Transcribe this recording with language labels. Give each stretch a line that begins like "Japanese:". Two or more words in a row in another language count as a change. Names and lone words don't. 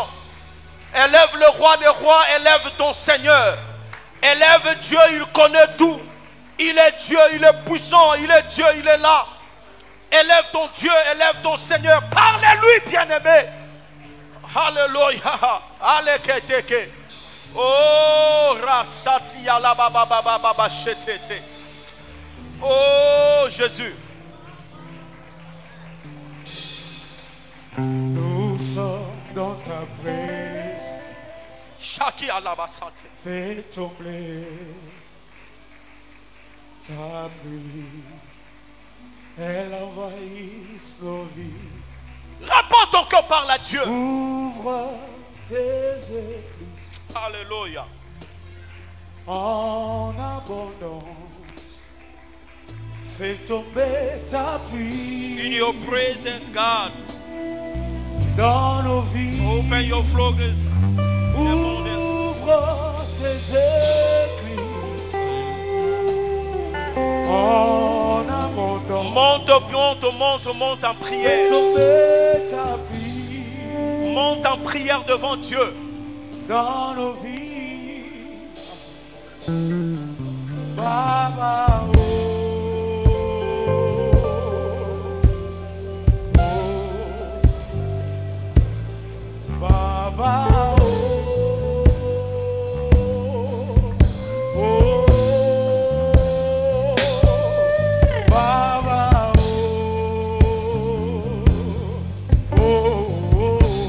French: Élève le Roi des Rois, élève ton Seigneur. Élève Dieu, il connaît tout. Il est Dieu, il est puissant, il est Dieu, il est là. Élève ton Dieu, élève ton Seigneur. Parle-lui, bien-aimé. Alléluia. Aleketeke. Oh, rasati ala baba baba baba chetete. Oh, Jésus. Nous sommes dans ta présence. Chaki ala basante. Fais tomber ta pluie. Elle envahisse nos vies. Réponds ton cœur, parle à Dieu. Ouvre tes écluses Alléluia. en abondance. Fais tomber ta
English: In
French: pluie
English: your presence, God.
French: dans nos vies.
English: Open your floodgates.
French: Ouvre tes écluses en abondance. Monte, monte, monte, monte en Fais prière. tomber ta pluie Monte en prière devant Dieu. dans nos vies. Baba, oh, oh, Baba, oh, oh, Baba, oh, oh,